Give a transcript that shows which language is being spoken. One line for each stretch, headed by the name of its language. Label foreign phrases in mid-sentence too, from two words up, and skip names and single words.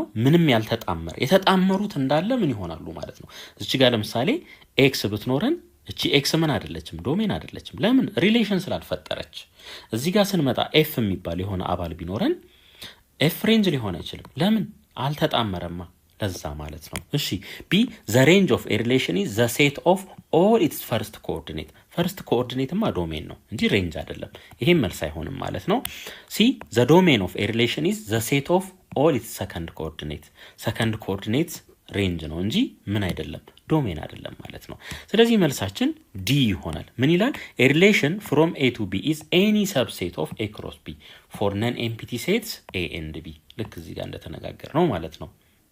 Amharic: ምንም ያልተጣመረ። የተጣመሩት እንዳለ ምን ይሆናሉ ማለት ነው። እዚህ ጋር ለምሳሌ ኤክስ ብትኖረን እቺ ኤክስ ምን አይደለችም? ዶሜን አይደለችም። ለምን? ሪሌሽን ስላልፈጠረች። እዚህ ጋር ስንመጣ ኤፍ የሚባል የሆነ አባል ቢኖረን ኤፍ ሬንጅ ሊሆን አይችልም። ለምን? አልተጣመረማ። ለዛ ማለት ነው። እሺ ቢ
English: the range of a relation is the set of all its first coordinate። first coordinateማ
Amharic: ዶሜን ነው እንጂ ሬንጅ አይደለም። ይሄም መልስ አይሆንም ማለት ነው። ሲ
English: the domain of a relation is the set of all its second coordinate። second coordinate
Amharic: ሬንጅ ነው እንጂ ምን አይደለም? ዶሜን አይደለም ማለት ነው። ስለዚህ መልሳችን ዲ ይሆናል። ምን ይላል?
English: a relation from a to b is any subset of a cross b for non empty sets a and b።
Amharic: ልክ እዚህ ጋር እንደተነጋገር ነው ማለት ነው።